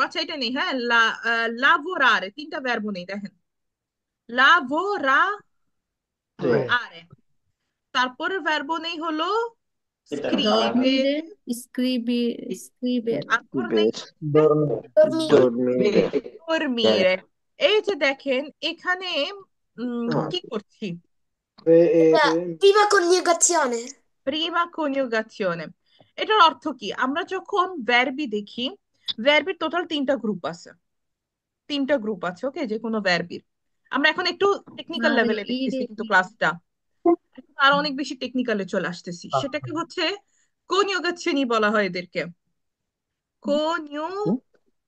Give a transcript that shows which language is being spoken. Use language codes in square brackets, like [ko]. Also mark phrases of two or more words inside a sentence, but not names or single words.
[bn] আচ্ছা এটা নেই, হ্যাঁ, লাভোরারে, তিনটা ভার্ব নেই দেখেন, লাভোরারে। তারপরে ভার্ব নেই হলো স্ক্রিভে, তারপর নেই [it] dormire [bn] dormire। এই যে দেখেন এখানে কি করছি, [it] la prima coniugazione prima coniugazione. [bn] এটার অর্থ কি, আমরা যখন ভার্বি দেখি, ভার্বির টোটাল তিনটা গ্রুপ আছে, ওকে, যে কোনো ভার্বির। আমরা এখন একটু টেকনিক্যাল লেভেলে দেখতেছি কিন্তু ক্লাসটা, আরো অনেক বেশি টেকনিক্যালে চলে আসতেছি, সেটাকে হচ্ছে কনিউগাচিয়নি বলা হয় এদেরকে, কনিউগাচিয়নি।